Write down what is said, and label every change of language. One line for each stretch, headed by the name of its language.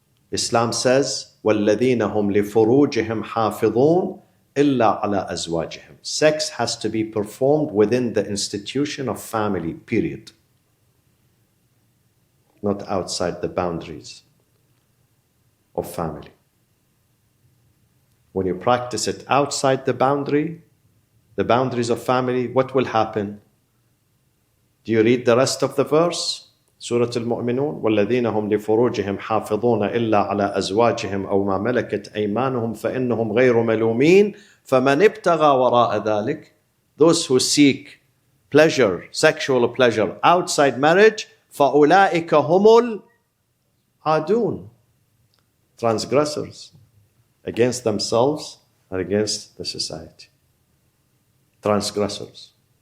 Arabic: Islam says, وَالَّذِينَ هُمْ لِفُرُوجِهِمْ حَافِظُونَ إِلَّا عَلَى أَزْوَاجِهِمْ.
English: Sex has to be performed within the institution of family, period. Not outside the boundaries of family. When you practice it outside the boundaries of family, what will happen? Do you read the rest of the verse?
Arabic: Surah Al-Mu'minun, وَالَّذِينَ هُمْ لِفُرُوجِهِمْ حَافِظُونَ إِلَّا عَلَى أَزْوَاجِهِمْ أَوْ مَا مَلَكَتْ أَيْمَانُهُمْ فَإِنَّهُمْ غَيْرُ مَلُومِينَ فَمَنِ ابْتَغَى وَرَاءَ ذَلِكَ.
English: Those who seek pleasure, sexual pleasure outside marriage, فَأُولَٰئِكَ هُمُ الْعَادُونَ. Transgressors against themselves and against the society. Transgressors.